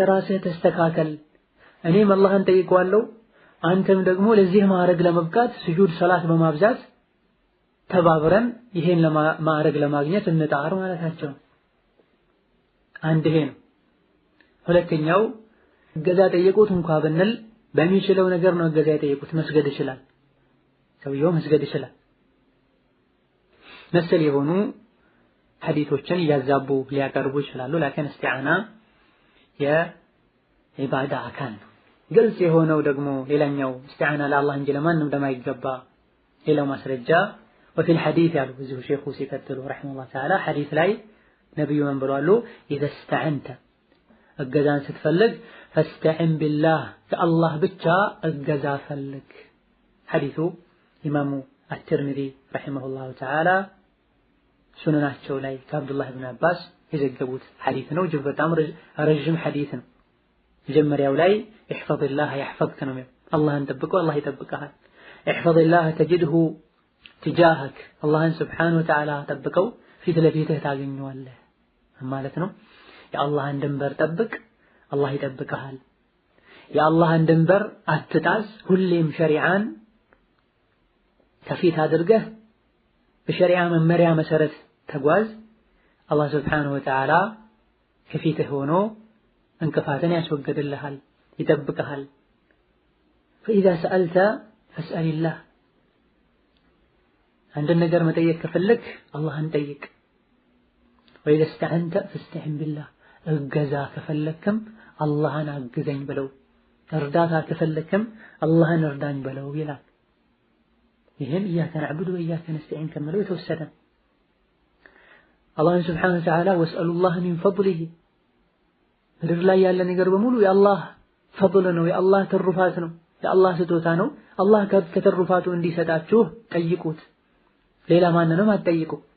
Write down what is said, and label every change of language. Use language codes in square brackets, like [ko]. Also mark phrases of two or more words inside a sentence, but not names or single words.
[am] ራስህ ተስተካከል። እኔም አላህን ጠይቀዋለሁ፣ አንተም ደግሞ ለዚህ ማዕረግ ለመብቃት ስጁድ ሰላት በማብዛት ተባብረን ይሄን ማዕረግ ለማግኘት እንጣር ማለታቸው። አንድ ይሄ ነው። ሁለተኛው እገዛ ጠየቁት እንኳን ብንል በሚችለው ነገር ነው እገዛ የጠየቁት። መስገድ ይችላል፣ ሰውየው መስገድ ይችላል። መሰል የሆኑ ሐዲሶችን እያዛቡ ሊያቀርቡ ይችላሉ። ላኪን እስቲዓና የዒባዳ አካል ነው። ግልጽ የሆነው ደግሞ ሌላኛው እስቲዓና ለአላህ እንጂ ለማንም እንደማይገባ ሌላው ማስረጃ [ar] وفي الحديث [am] ያሉ እዚሁ ሼኹ ሲቀጥሉ [ar] رحمه الله تعالى [am] ሐዲስ ላይ ነብዩ ምን ብለዋል? [ar] إذا استعنت [am] እገዛን ስትፈልግ [ar] فاستعن بالله [am] ከአላህ ብቻ እገዛ ፈልግ። ሐዲሱ ኢማሙ አትርሚዚ [ar] رحمه الله تعالى [am] ሱነናቸው ላይ ከአብዱላህ ኢብኑ አባስ የዘገቡት ሐዲስ ነው። እጅግ በጣም ረጅም ሐዲስ ነው። መጀመሪያው ላይ [ar] احفظ الله يحفظك [am] ነው። አላህን ጠብቀው አላህ ይጠብቅሃል። [ar] احفظ الله تجده [am] ትጃህክ አላህን [ar] سبحانه وتعالى [am] ጠብቀው ፊት ለፊትህ ታገኘዋለህ ማለት ነው። የአላህን ድንበር ጠብቅ፣ አላህ ይጠብቅሃል። የአላህን ድንበር አትጣስ። ሁሌም ሸሪዓን ከፊት አድርገህ በሸሪዓ መመሪያ መሰረት ተጓዝ። አላህ [ar] سبحانه وتعالى [am] ከፊትህ ሆኖ እንቅፋትን ያስወግድልሃል፣ ይጠብቅሃል። [ar] فإذا سألت فاسأل الله [am] አንድ ነገር መጠየቅ ከፈለክ አላህን ጠይቅ። [ar] وإذا استعنت فاستعن بالله [am] እገዛ ከፈለክም አላህን አግዘኝ ብለው እርዳታ ከፈለክም አላህን እርዳኝ በለው ይላል። ይህም [ar] إياك نعبد وإياك نستعين [am] ከሚለው የተወሰደ አላህን [ar] سبحانه وتعالى واسألوا الله من فضله [am] ምድር ላይ ያለ ነገር በሙሉ የአላህ ፈድል ነው፣ የአላህ ትሩፋት ነው፣ የአላህ ስጦታ ነው። አላህ ከተሩፋቱ እንዲሰጣችሁ ጠይቁት፣ ሌላ ማንንም አትጠይቁ።